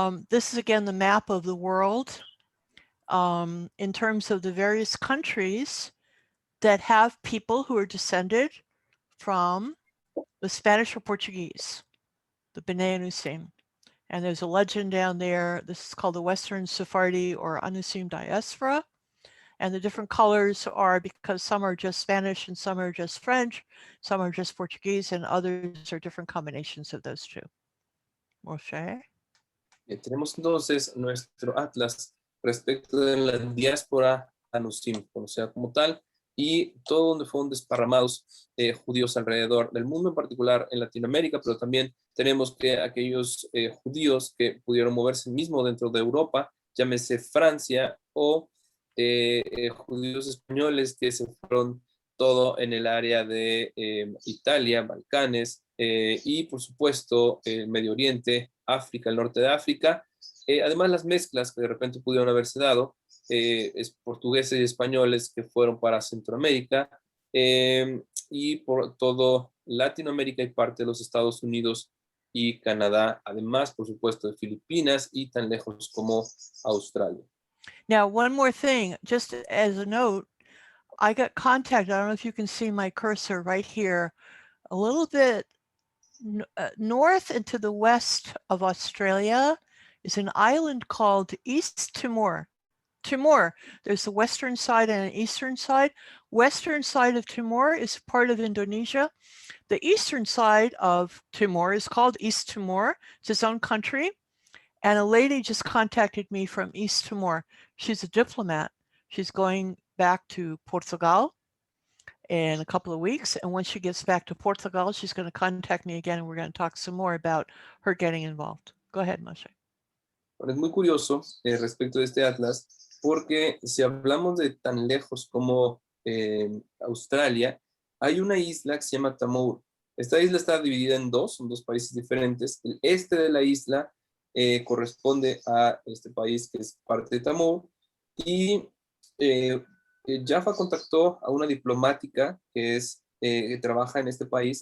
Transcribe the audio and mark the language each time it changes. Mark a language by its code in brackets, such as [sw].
[en] This is again the map of the world in terms of the various countries that have people who are descended from the Spanish or Portuguese, the Bnei Anousim. And there's a legend down there. This is called the Western Sephardi or Anousim diaspora. And the different colors are because some are just Spanish and some are just French, some are just Portuguese, and others are different combinations of those two. Moshe? [es] Tenemos entonces nuestro atlas respecto de la diáspora Anousim, conocida como tal, y todo donde fueron desparramados judíos alrededor del mundo, en particular en Latinoamérica, pero también tenemos que aquellos judíos que pudieron moverse mismo dentro de Europa, llámese Francia, o judíos españoles que se fueron todo en el área de Italia, Balcanes, y por supuesto Medio Oriente, África, el norte de África, Además, las mezclas que de repente pudieron haberse dado, es portugueses y españoles que fueron para Centroamérica, y por todo Latinoamérica y parte de los Estados Unidos y Canadá, además, por supuesto, de Filipinas y tan lejos como Australia. [en] Now, one more thing, just as a note, I got contacted, I don't know if you can see my cursor right here, a little bit north and to the west of Australia is an island called East Timor. Timor, there's the western side and an eastern side. Western side of Timor is part of Indonesia. The eastern side of Timor is called East Timor. It's its own country. And a lady just contacted me from East Timor. She's a diplomat. She's going back to Portugal in a couple of weeks. And once she gets back to Portugal, she's going to contact me again and we're going to talk some more about her getting involved. Go ahead, Moshe. [es] Bueno, es muy curioso respecto de este atlas, porque si hablamos de tan lejos como Australia, hay una isla que se llama Timor. Esta isla está dividida en dos, son dos países diferentes. El este de la isla corresponde a este país que es parte de Timor, y Yaffa contactó a una diplomática que trabaja en este país.